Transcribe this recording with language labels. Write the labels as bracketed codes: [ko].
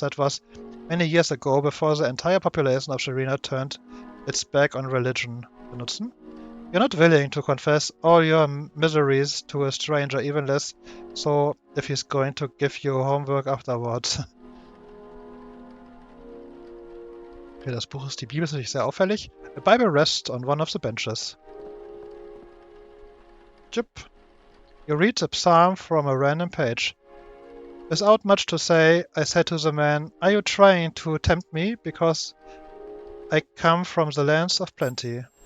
[en] That was many years ago, before the entire population of Sharina turned its back on religion. Benutzen? You're not willing to confess all your miseries to a stranger, even less so if he's going to give you homework afterwards. [de] Okay, das Buch ist die Bibel, ist natürlich sehr auffällig. [en] A Bible rests on one of the benches. Yep. You read the psalm from a random page. Without much to say, I said to the man, "Are you trying to tempt me? Because I come from the lands of plenty."